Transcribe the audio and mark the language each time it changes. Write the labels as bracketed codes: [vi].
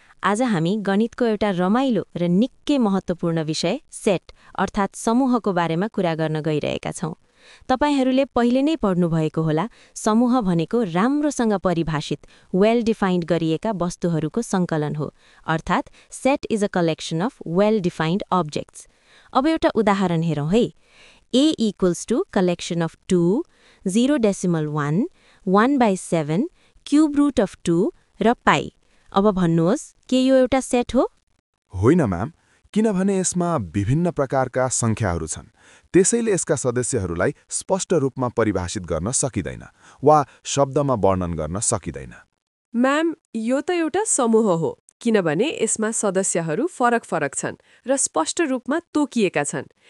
[ne] आज हामी गणितको एउटा रमाइलो र निकै महत्त्वपूर्ण विषय सेट अर्थात् समूहको बारेमा कुरा गर्न गइरहेका छौं। तपाईहरूले पहिले नै पढ्नुभएको होला, समूह भनेको राम्रोसँग परिभाषित, वेल डिफाइन्ड गरिएका वस्तुहरूको संकलन हो, अर्थात् [en] Set is a collection of well defined objects. [ne] अब एउटा उदाहरण हेरौँ है। [en] A = collection of 2, 0.1, 1/7, cube root of 2 [ne] र पाई। अब भन्नुहोस्, के यो एउटा सेट हो? होइन म्याम, किनभने यसमा विभिन्न प्रकारका संख्याहरू छन्। त्यसैले यसका सदस्यहरूलाई स्पष्ट रूपमा परिभाषित गर्न सकिँदैन वा शब्दमा वर्णन गर्न सकिँदैन। म्याम, यो त एउटा समूह हो, किनभने यसमा सदस्यहरू फरक छन् र स्पष्ट रूपमा तोकिएका छन्।